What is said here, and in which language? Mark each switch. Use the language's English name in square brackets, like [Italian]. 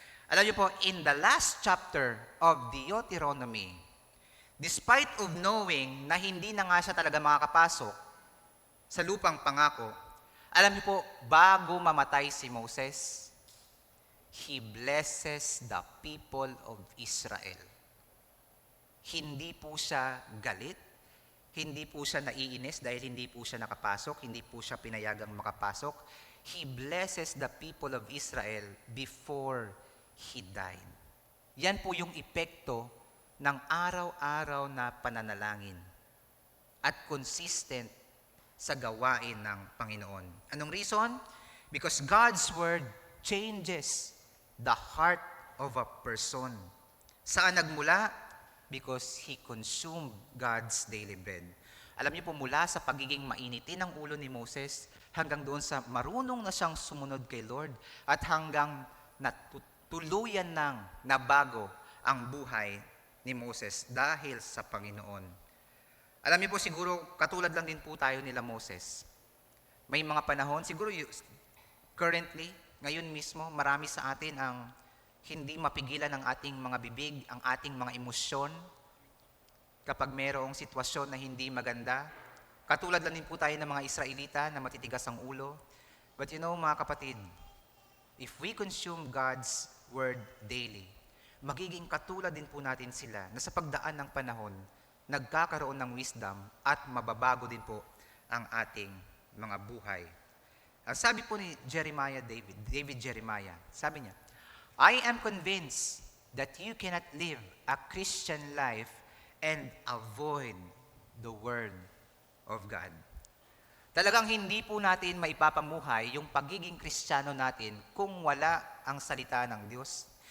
[Filipino] Alam niyo po, [English] in the last chapter of Deuteronomy, [Filipino] despite of knowing na hindi na nga siya talaga makakapasok sa lupang pangako, alam niyo po, bago mamatay si Moses, [English] he blesses the people of Israel. [Filipino] Hindi po siya galit, hindi po siya naiinis dahil hindi po siya nakapasok, hindi po siya pinayagang makapasok. [English] He blesses the people of Israel before he died. [Filipino] Yan po yung epekto ng araw-araw na pananalangin at consistent sa gawain ng Panginoon. Anong reason? [English] Because God's Word changes the heart of a person. [Filipino] Saan nagmula? [English] Because He consumed God's daily bread. [Filipino] Alam niyo po, mula sa pagiging mainitin ng ulo ni Moses hanggang doon sa marunong na siyang sumunod kay Lord at hanggang tuluyan nang nabago ang buhay ni Moses dahil sa Panginoon. Alam niyo po, siguro katulad lang din po tayo nila Moses. May mga panahon, siguro currently, ngayon mismo, marami sa atin ang hindi mapigilan ang ating mga bibig, ang ating mga emosyon kapag mayroong sitwasyon na hindi maganda. Katulad lang din po tayo ng mga Israelita na matitigas ang ulo. [English] But you know, [Filipino] mga kapatid, [English] if we consume God's Word daily, [Filipino] magiging katulad din po natin sila na sa pagdaan ng panahon, nagkakaroon ng wisdom at mababago din po ang ating mga buhay. Ang sabi po ni David Jeremiah, sabi niya, [English] I am convinced that you cannot live a Christian life and avoid the Word of God. [Filipino] Talagang hindi po natin maipapamuhay yung pagiging Kristiyano natin kung wala ang salita ng Diyos.